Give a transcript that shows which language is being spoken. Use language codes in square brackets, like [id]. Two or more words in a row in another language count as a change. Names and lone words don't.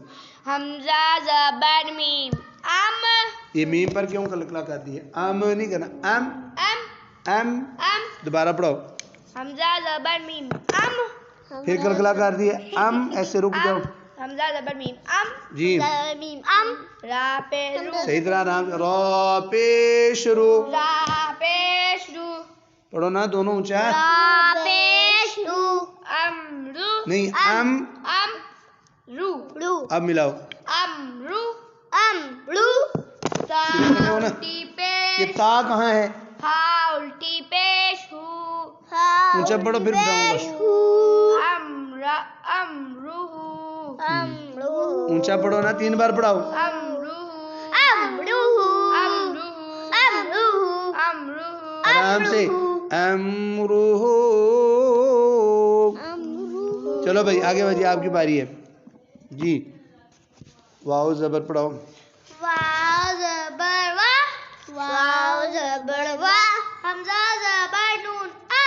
[ur] حمزہ زبر میم. ام. یہ میم پر کیوں کلکلا کر دی ہے. ام نہیں کرنا. ام. ام. دوبارہ پڑھو. حمزہ زبر میم. ام. پھر کلکلا کر دی ہے. ام. ایسے رک جاؤ. حمزہ زبر میم ام جی میم ام را پیش رو صحیح طرح آرام سے را پیش رو را پیش رو پڑھو نا دونوں اونچا را پیش رو ام رو نہیں ام ام رو رو اب ملاؤ ام رو ام رو تا کتنے ہو نا؟ الٹی یہ پیش تا کہاں ہے ہا الٹی پیش ہو اونچا پڑھو پھر بتاؤں گا ام را ام رو ام رو اونچا پڑھو نا 3 بار پڑھاؤ ام رو ام رو ام رو ام رو ام رو آرام سے امرو چلو بھائی آگے بھائی آپ کی باری ہے جی واو زبر پڑھاؤ واو زبر وا واو زبر وا حمزہ زبر نون ان